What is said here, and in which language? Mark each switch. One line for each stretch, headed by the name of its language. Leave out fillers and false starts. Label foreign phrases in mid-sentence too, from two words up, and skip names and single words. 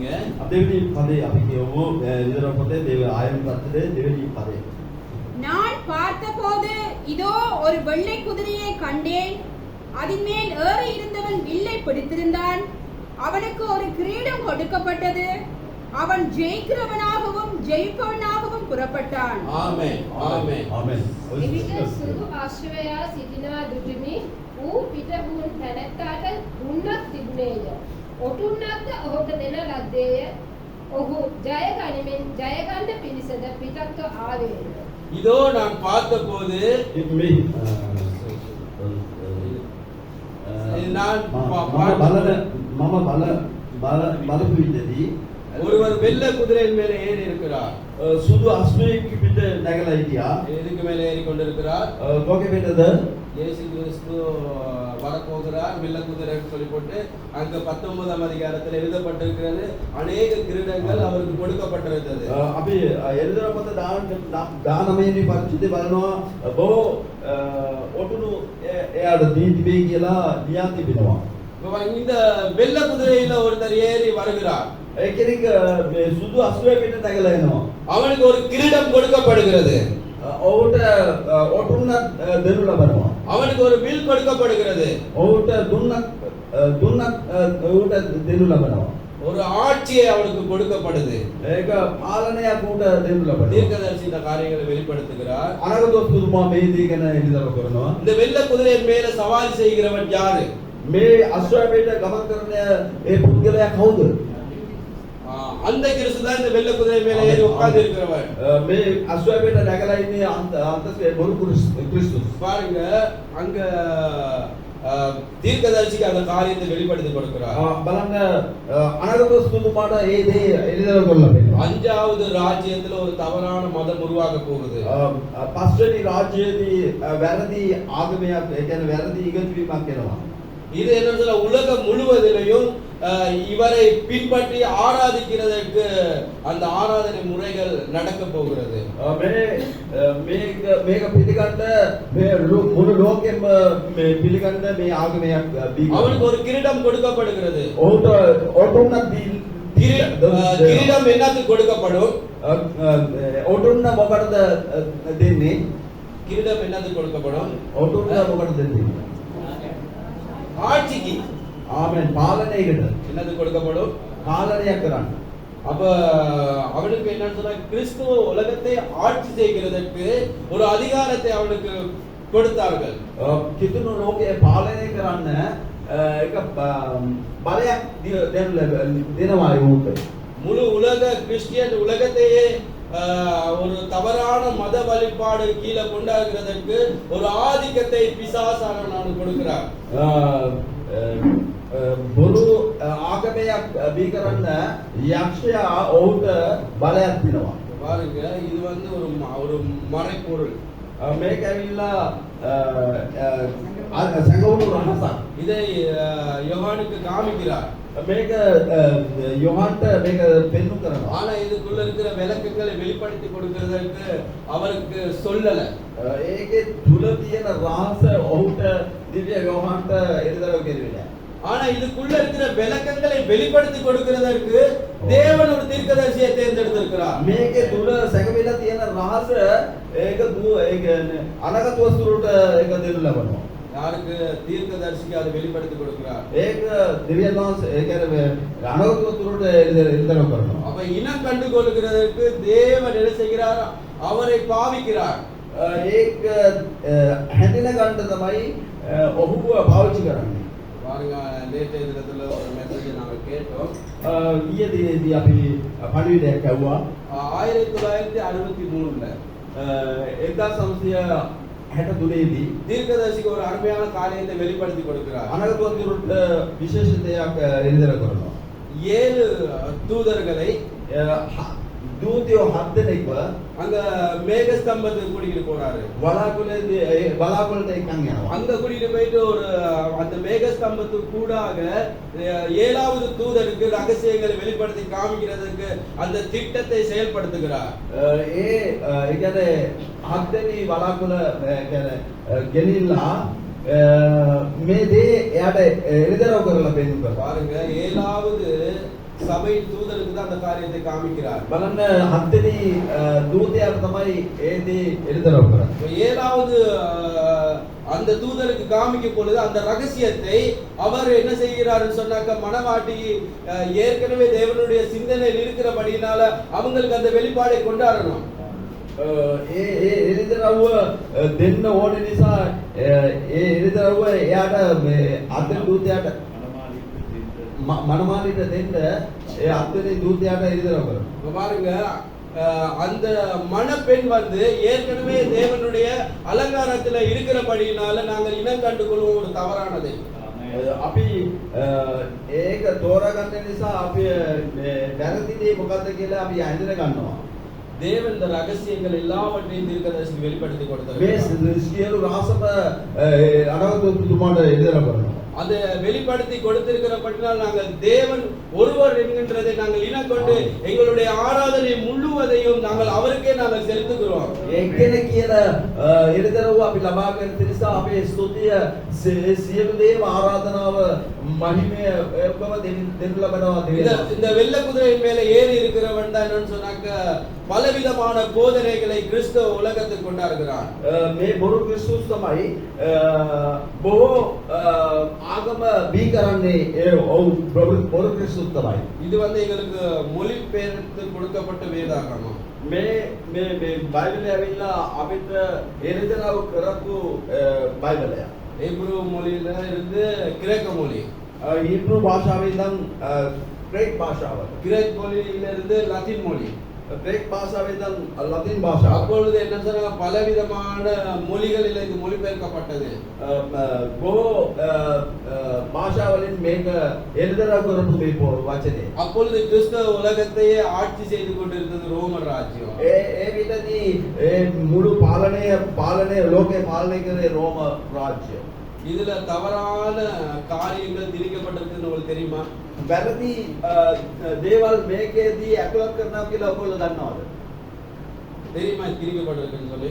Sinhala: දෙවෙනි පදේ අපි කියවමු එළිදරව් පොතේ ආයම පරිච්ඡේදයේ දෙවෙනි පදේ.
Tamil: நான் பார்த்தபோது இதோ ஒரு வெள்ளை குதிரையை கண்டேன். அதன் மேல் ஏறி இருந்தவன் வில்லை பிடித்திருந்தான். அவனுக்கு ஒரு கிரீடம் கொடுக்கப்பட்டது. அவன் ஜெயிக்கிறவனாகவும் ஜெயிப்பவனாகவும் புறப்பட்டான். ஆமென் ஆமென்
Sinhala: ආමෙන්. එවිට සුදු ආශ්‍රවයා සිටිනා දුටුමි ඌ පිටහුන් තැනැත්තාට දුන්නක් තිබුණේය. ඔටුන්නක්ද ඔහුට දෙන ලද්දේය. ඔහු ජය ගනිමින් ජය ගන්න පිණිසද පිටත්ව ආවේය.
Tamil: இதோ நான் பார்த்தபோது
Sinhala: මේ
Tamil: நான்
Sinhala: මම බලපු විදිහදී
Tamil: ஒருவர் வெள்ளை குதிரையின் மேலே ஏறி இருக்கிறார்.
Sinhala: සුදු අශ්වයෙක් පිට නැගලා හිටියා.
Tamil: எதுக்கு மேலே ஏறி கொண்டிருக்கிறார்?
Sinhala: කොහේ පිටද?
Tamil: இயேசு கிறிஸ்து வரப்போகிறார் வெள்ளை குதிரைன்னு சொல்லி போட்டு அங்க 19ஆம் அதிகாரத்தில் எழுதப்பட்டிருக்கிறது. அநேக கிரீடங்கள் அவருக்கு கொடுக்கப்பட்டிருந்தது.
Sinhala: අපි එළිදරව් පොත 19 වෙනි පරිච්ඡේදය බලනවා බොහෝ ඔටුනු එයාට දී තිබේ කියලා ලියා තිබෙනවා.
Tamil: இந்த வெள்ளை குதிரையில ஒருத்தர் ஏறி வருகிறார்.
Sinhala: ඒ කෙනෙක් මේ සුදු අශ්වය පිට නැගලා එනවා.
Tamil: அவனுக்கு ஒரு கிரீடம் கொடுக்கப்படுகிறது.
Sinhala: ඔහුට ඔටුන්න දෙනු ලබනවා.
Tamil: அவனுக்கு ஒரு வில் கொடுக்கப்படுகிறது.
Sinhala: ඔහුට දුන්නක් ඔහුට දෙනු ලබනවා.
Tamil: ஒரு ஆட்சியை அவனுக்கு கொடுக்கப்படுது.
Sinhala: ඒක පාලනයක් උට දෙනු ලබනවා.
Tamil: தீர்க்கதரிசி இந்த காரியங்களை வெளிப்படுத்துகிறார்.
Sinhala: අනගතොත්තුමා මේ දී ගැන එළිදරව් කරනවා.
Tamil: இந்த வெள்ளை குதிரையின் மேல சவாரி செய்கிறவன் யாரு?
Sinhala: මේ අශ්වය පිට ගමන් කරන ඒ පුද්ගලයා කවුද?
Tamil: அந்த கிறிஸ்து தான் இந்த வெள்ளை குதிரை மேல ஏறி உட்கார்ந்து இருக்கிறவன்.
Sinhala: මේ අශ්වය පිට නැගලා ඉන්නේ අන්තසේ බොරු ක්‍රිස්තුස්.
Tamil: பாருங்க அங்க தீர்க்கதரிசிக்கு அந்த காரியத்தை வெளிப்படுத்தி கொடுக்கிறார்.
Sinhala: බලන්න අනගතොත්තුමාට ඒ දේ එළිදරව් කරලා පෙන්නනවා.
Tamil: 5வது ராஜ்யத்துல ஒரு தவறான மதம் உருவாக போகுது.
Sinhala: පස්වෙනි රාජ්‍යයේදී වැරදි ආගමයක් ඒ කියන්නේ වැරදි ඉගැන්වීමක් එනවා.
Tamil: இது என்ன சொல்ல உலகம் முழுவதிலையும் இவரை பின்பற்றி ஆராதிக்கிறதற்கு அந்த ஆராதனை முறைகள் நடக்க போகிறது.
Sinhala: මේක පිළිගන්න මේ මුළු ලෝකෙම මේ පිළිගන්න මේ ආගමයක්
Tamil: அவனுக்கு ஒரு கிரீடம் கொடுக்கப்படுகிறது.
Sinhala: ඔවුන්ට
Tamil: கிரீடம் என்னத்துக்கு கொடுக்கப்படும்?
Sinhala: ඔවුන්ට මොකටද දෙන්නේ?
Tamil: கிரீடம் என்னத்துக்கு கொடுக்கப்படும்?
Sinhala: ඔවුන්ට මොකටද දෙන්නේ?
Tamil: ஆட்சிக்கு. ஆமென். பாலனைකට என்னது கொடுக்கப்படும்?
Sinhala: පාලනයක් කරන්න.
Tamil: அப்ப அவனுக்கு என்ன சொன்னா கிறிஸ்துவ உலகத்தை ஆட்சி செய்கிறதற்கு ஒரு அதிகாரத்தை அவனுக்கு கொடுத்தார்கள்.
Sinhala: කිතුණු ලෝකයේ පාලනය කරන්න එක බලයක් දෙනවා ඒකට.
Tamil: முழு உலக கிறிஸ்டியன் உலகத்தையே ஒரு தவறான மத வழிபாடு கீழே கொண்டாடுகிறதற்கு ஒரு ஆதிக்கத்தை பிசாசானவன் கொடுக்கிறார்.
Sinhala: බොරු ආගමයක් බිහි කරන්න යක්ෂයා ඔහුට බලයක් දෙනවා.
Tamil: பாருங்க இது வந்து ஒரு மறைப்பொருள்.
Sinhala: මේක ඇවිල්ලා සංගවුණු රහසක්.
Tamil: இதை யோவானுக்கு காமிக்கிறார்.
Sinhala: මේක යොහන්ට මේක පෙන්වු කරනවා.
Tamil: ஆனா இதுக்குள்ள இருக்கிற விளக்கங்களை வெளிப்படுத்தி கொடுக்கிறதற்கு அவருக்கு சொல்லல.
Sinhala: ඒකේ තුල තියෙන රහස ඔහුට දිව්‍ය යොහන්ට එළිදරව් කෙරුවේ.
Tamil: ஆனா இதுக்குள்ள இருக்கிற விளக்கங்களை வெளிப்படுத்தி கொடுக்கிறதற்கு தேவன் ஒரு தீர்க்கதரிசியை தேர்ந்தெடுத்திருக்கிறார்.
Sinhala: මේකේ තුල සැකවිලා තියෙන රහස ඒක අනාගත වස්තුවට ඒක දෙන්න ලබනවා.
Tamil: யாருக்கு? தீர்க்கதரிசிக்கு அதை வெளிப்படுத்தி கொடுக்கிறார்.
Sinhala: ඒක දෙවියන් වහන්සේ ඒ කියන්නේ අනාගත වස්තුවට එළිදරව් කරනවා.
Tamil: அப்ப இனம் கண்டு கொள்கிறதற்கு தேவன் என்ன செய்கிறார்? அவரை பாவிக்கிறார்.
Sinhala: ඒක හැඳින ගන්න තමයි ඔහුව පාවිච්චි කරන්නේ.
Tamil: பாருங்க நேற்றைய தினத்துல ஒரு மெசேஜ் நாங்க கேட்டோம்.
Sinhala: ඊයේ දිනේදී අපි පණිවිඩයක් ඇහුවා.
Tamil: 1963ல
Sinhala: 1963 දී
Tamil: தீர்க்கதரிசிக்கு ஒரு அருமையான காரியத்தை வெளிப்படுத்தி கொடுக்கிறார்.
Sinhala: අනාගත වස්තුවට විශේෂ දෙයක් එළිදරව් කරනවා.
Tamil: 7 தூதர்களை
Sinhala: දූතයෝ 7 දෙනෙක්ව
Tamil: அங்க மேகஸ்தம்பத்துக்கு கூட்டிட்டு போறாரு.
Sinhala: බලාකුළට එක්කන් යනවා.
Tamil: அங்க கூட்டிட்டு போயிட்டு ஒரு அந்த மேகஸ்தம்பத்துக்கு கூடாக 7வது தூதருக்கு ரகசியங்களை வெளிப்படுத்தி காமிக்கிறதுக்கு அந்த திட்டத்தை செயல்படுத்துகிறார்.
Sinhala: ඒ කියන්නේ 7 දෙනි බලාකුළ කියන්නේ ගෙනිලා මේ දේ එයාට එළිදරව් කරලා පෙන්නනවා.
Tamil: பாருங்க 7வது சபை தூதருக்கு தான் அந்த காரியத்தை காமிக்கிறார்.
Sinhala: බලන්න 7 දෙනි දූතයාට තමයි ඒ දේ එළිදරව් කරන්නේ.
Tamil: 7வது அந்த தூதருக்கு காமிக்கும் பொழுது அந்த ரகசியத்தை அவர் என்ன செய்கிறாருன்னு சொன்னாக்க மனவாட்டி ஏற்கனவே தேவனுடைய சிந்தனையில் இருக்கிறபடினால அவங்களுக்கு அந்த வெளிப்பாடை கொண்டாடணும்.
Sinhala: ඒ එළිදරව්ව දෙන්න ඕන නිසා ඒ එළිදරව්ව එයාට මේ අද දූතයාට මනමාලිට දෙන්න ඒ අත්වෙනි දූතයාට එළිදරව් කරනවා.
Tamil: பாருங்க அந்த மணப்பெண் வந்து ஏற்கனவே தேவனுடைய அலங்காரத்துல இருக்கிறபடினால நாங்கள் இனம் கண்டு கொள்வோம் ஒரு தவறானதை.
Sinhala: අපි ඒක තෝරගන්න නිසා අපි වැරදි දේ මොකද්ද කියලා අපි අඳුර ගන්නවා.
Tamil: தேவன் இந்த ரகசியங்கள் எல்லாவற்றையும் தீர்க்கதரிசிக்கு வெளிப்படுத்தி கொடுத்தார்.
Sinhala: මේ සියලු රහසම අනාගත තුමාට එළිදරව් කරනවා.
Tamil: அதை வெளிப்படுத்தி கொடுத்திருக்கிறபடினால் நாங்கள் தேவன் ஒருவர் என்கின்றதை நாங்கள் இனக்கொண்டு எங்களுடைய ஆராதனை முழுவதையும் நாங்கள் அவருக்கே நாங்கள் செலுத்துகிறோம்.
Sinhala: එක්කෙනෙක් කියන එළිදරව්ව අපි ලබා ගන්න නිසා අපේ ස්තුතිය සියලු දේව ආරාධනාව මහිමය ඔක්කොම දෙන්න ලබනවා දෙවියන්.
Tamil: இந்த வெள்ள குதிரையின் மேலே ஏறி இருக்கிறவன் தான் என்னன்னு சொன்னாக்க பலவிதமான போதனைகளை கிறிஸ்தவ உலகத்தில் கொண்டாடுகிறான்.
Sinhala: මේ බොරු ක්‍රිස්තුස් තමයි බොහෝ ආගම බිහි කරන්නේ බොරු ක්‍රිස්තුස් තමයි.
Tamil: இது வந்து எங்களுக்கு மொழிபெயர்த்து கொடுக்கப்பட்ட வேதாகமம்.
Sinhala: මේ බයිබලය ඇවිල්ලා අපිට එළිදරව් කරපු බයිබලයක්.
Tamil: ஹீப்ரு மொழியில இருந்து கிரேக்க மொழி,
Sinhala: හීබ්‍රු භාෂාවෙන් ඉඳන් ග්‍රීක භාෂාව,
Tamil: கிரேக் மொழியில இருந்து லத்தீன் மொழி,
Sinhala: ග්‍රීක භාෂාවෙන් ඉඳන් ලතින් භාෂාව.
Tamil: அப்பொழுது என்ன சொன்னாங்க பலவிதமான மொழிகளில் இது மொழிபெயர்க்கப்பட்டது.
Sinhala: බොහෝ භාෂාවලින් මේක එළිදරව් කරපු මේ වචනේ.
Tamil: அப்பொழுது கிறிஸ்தவ உலகத்தையே ஆட்சி செய்து கொண்டிருந்தது ரோமன் ராஜ்யம்.
Sinhala: ඒ විදිහදී ඒ මුළු පාලනය ලෝකේ පාලනය කරේ රෝම රාජ්‍ය.
Tamil: இதுல தவறான காரியங்கள் திணிக்கப்பட்டிருக்குன்னு உங்களுக்கு தெரியுமா?
Sinhala: වැරදි දේවල් මේකේදී ඇතුළත් කරනවා කියලා ඔයගොල්ලෝ දන්නවද?
Tamil: தெரியுமா திணிக்கப்பட்டிருக்குன்னு சொல்லி?